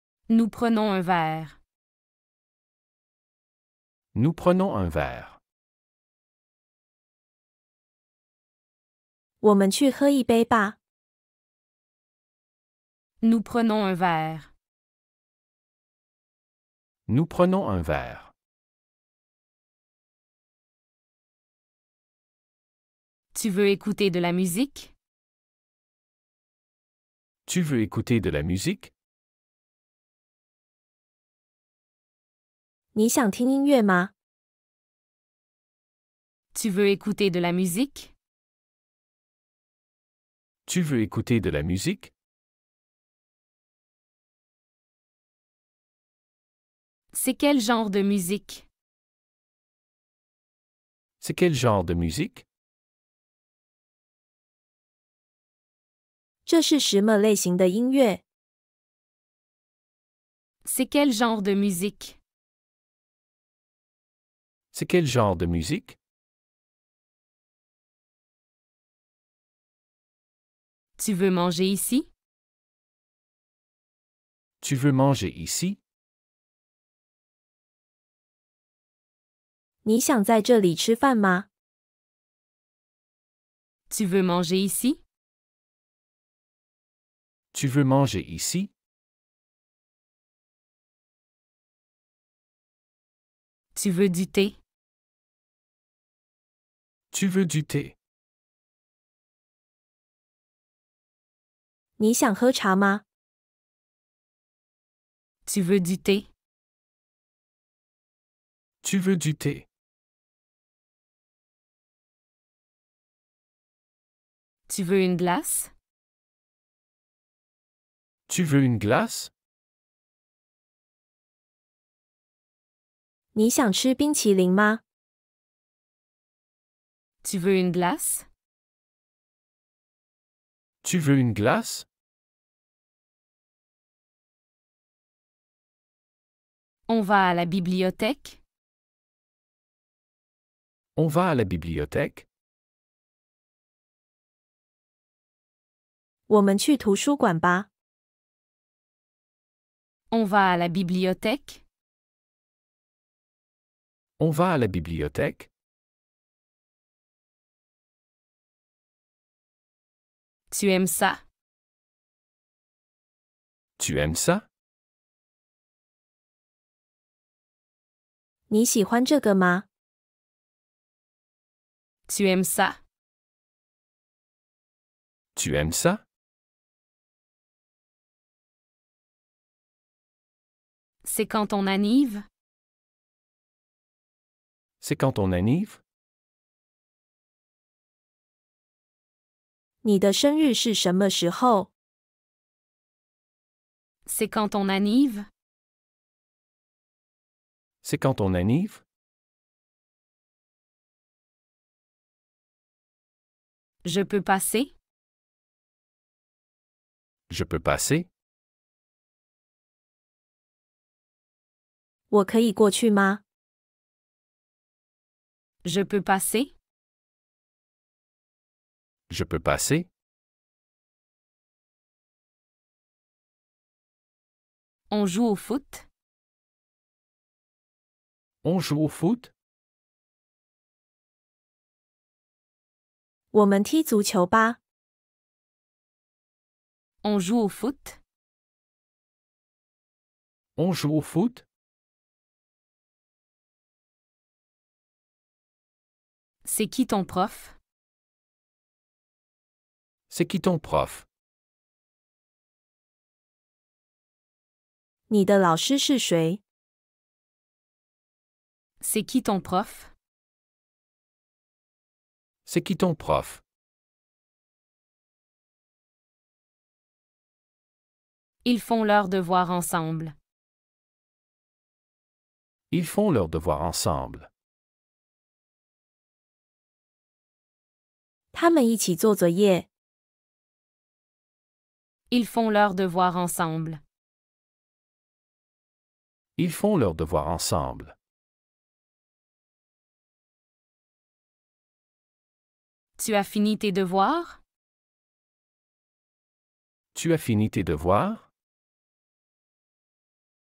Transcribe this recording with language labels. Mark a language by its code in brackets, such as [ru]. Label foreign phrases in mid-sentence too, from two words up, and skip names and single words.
[fr] Nous prenons un verre. Nous prenons un verre. [zh] 我们去喝一杯吧。 [fr] Nous prenons un verre. Nous prenons un verre. Tu veux écouter de la musique? Tu veux écouter de la musique? [zh] 你想听音乐吗？ [fr] Tu veux écouter de la musique? Tu veux écouter de la musique? C'est quel genre de musique? C'est quel genre de musique? [zh] 这是什么类型的音乐？ [fr] C'est quel genre de musique? C'est quel genre de musique? Tu veux manger ici? Tu veux manger ici? [zh] 你想在这里吃饭吗？ [fr] Tu veux manger ici? Tu veux manger ici? Tu veux du thé? Tu veux du thé? [zh] 你想喝茶吗？ [fr] Tu veux du thé? Tu veux du thé? Tu veux une glace? Tu veux une glace? [zh] 你想吃冰淇淋吗？ [fr] Tu veux une glace? Tu veux une glace? On va à la bibliothèque? On va à la bibliothèque? [zh] 我们去图书馆吧。 [fr] On va à la bibliothèque? On va à la bibliothèque? Tu aimes ça? Tu aimes ça? [zh] 你喜欢这个吗？ [fr] Tu aimes ça? Tu aimes ça? C'est quand ton anniv? C'est quand on anniv? [zh] 你的生日是什么时候？ [fr] C'est quand ton anniv? C'est quand on anniv? Je peux passer? Je peux passer? [zh] 我可以过去吗？ [fr] Je peux passer? Je peux passer? On joue au foot? On joue au foot? [zh] 我们踢足球吧。 [fr] On joue au foot? On joue au foot? C'est qui ton prof? C'est qui ton prof? [zh] 你的老师是谁？ [fr] C'est qui ton prof? C'est qui ton prof? Ils font leurs devoirs ensemble. Ils font leurs devoirs ensemble. [zh] 他们一起做作业。 [fr] Ils font leurs devoirs ensemble. Ils font leurs devoirs ensemble. Tu as fini tes devoirs? Tu as fini tes devoirs?